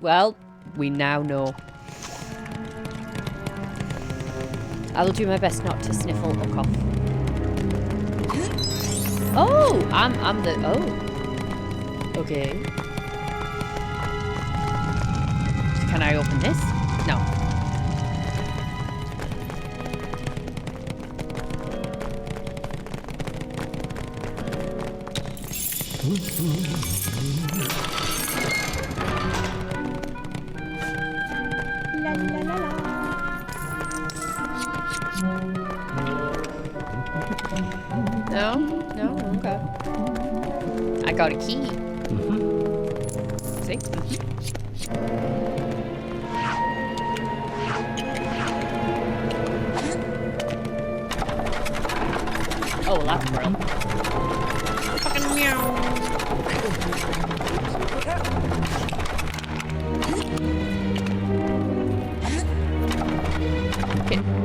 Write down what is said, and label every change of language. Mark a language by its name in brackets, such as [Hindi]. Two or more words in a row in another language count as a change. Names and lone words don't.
[English] Well, we now know. I will do my best not to sniffle or cough. Oh, I'm the okay. Can I open this? No. La la la la. No, no, okay. I got a key. See? Oh, that's brilliant. Fucking meow. Okay.